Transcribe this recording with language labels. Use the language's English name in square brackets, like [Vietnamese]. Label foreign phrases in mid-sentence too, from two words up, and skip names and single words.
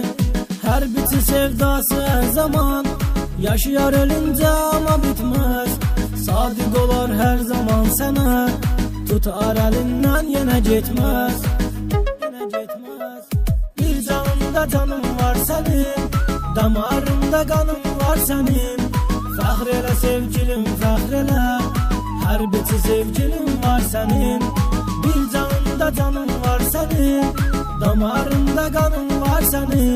[Turkish] Her biti sevdası her zaman yaşayar ölünce ama bitmez. Sadık olar her zaman sana, tutar elinden yine gitmez. Bir canında canım var senin. Damarında kanım var senin. [Azerbaijani] Fəxr elə sevgilim, fəxr elə. Hər biti sevgilim var senin. Bir canında canın var senin. Damarında kanın var senin.